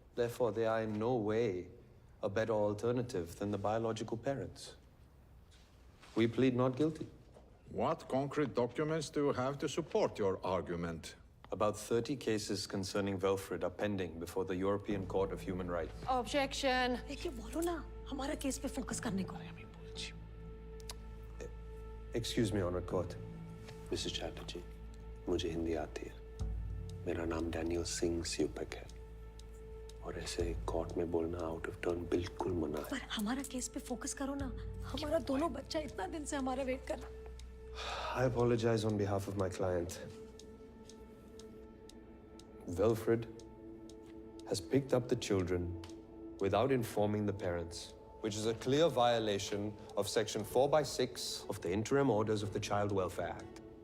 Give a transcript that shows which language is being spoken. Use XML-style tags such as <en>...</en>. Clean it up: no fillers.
<en>Therefore, they are in no way a better alternative than the biological parents. We plead not guilty. What concrete documents do you have to support your argument? About 30 cases concerning Velfred are pending before the European Court of Human Rights. Objection.</en> <hi>देखिए बोलो ना, हमारा case पे focus करने को।</hi> <en>Excuse me, Honored Court. Mrs.</en> <hi>Chatterjee, मुझे हिंदी आती है। मेरा नाम डैनियल सिंह स्यूपेक है। और ऐसे कोर्ट में बोलना आउट ऑफ टर्न बिल्कुल मना है। पर हमारा केस पे फोकस करो ना, हमारा दोनों बच्चा इतना दिन से हमारा वेट कर रहा।</hi> <en>I apologize on behalf of my client. Velfred has picked up the children without informing the parents, which is a clear violation of Section 4/6 of the Interim Orders of the Child Welfare Act.</en>